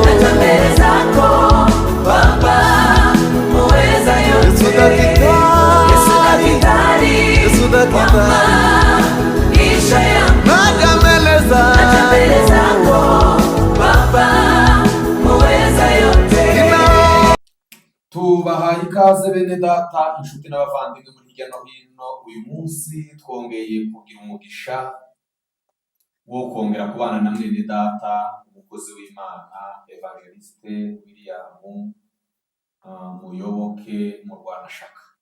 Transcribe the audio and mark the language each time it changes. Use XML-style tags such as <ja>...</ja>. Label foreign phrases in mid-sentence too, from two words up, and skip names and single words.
<sw>naja mbele zako Baba muweza yote. Yesu daktari, Yesu daktari, Yesu daktari, maisha yangu naja mbele zako Baba muweza yote.</sw> <rw>Tubahaye ikaze bene data, inshuti n'abavandimwe muri hirya no hino. Uyu munsi twongeye kugira umugisha wo kongera kubana na mwene data, umukozi w'Imana Evangeliste William Muyoboke mu Rwanashaka.</rw>